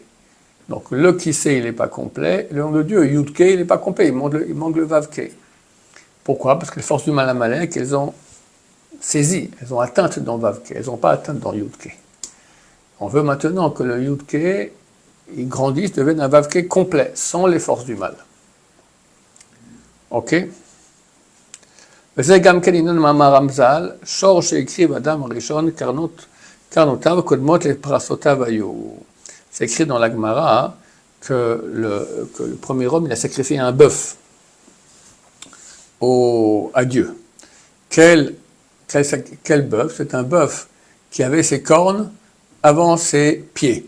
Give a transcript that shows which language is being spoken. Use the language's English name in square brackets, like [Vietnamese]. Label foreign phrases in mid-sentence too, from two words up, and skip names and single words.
[French] Donc le kissé, il n'est pas complet, le nom de Dieu, Yud-Ke, il n'est pas complet, il manque le Vav-Ke. Pourquoi? Parce que les forces du mal Amalek, elles ont saisi, elles ont atteinte dans Vav-Ke, elles n'ont pas atteinte dans Yud-Ke. On veut maintenant que le Yud-Ke, il grandisse, devienne un Vav-Ke complet, sans les forces du mal. Ok? [Hebrew] וזה גם כן עניין מאמר רמז"ל, שור שהקריב אדם הראשון קרנותיו קודמות לפרסותיו היו. [French] C'est écrit dans la Gemara que le premier homme, il a sacrifié un bœuf à Dieu. Quel bœuf? C'est un bœuf qui avait ses cornes avant ses pieds.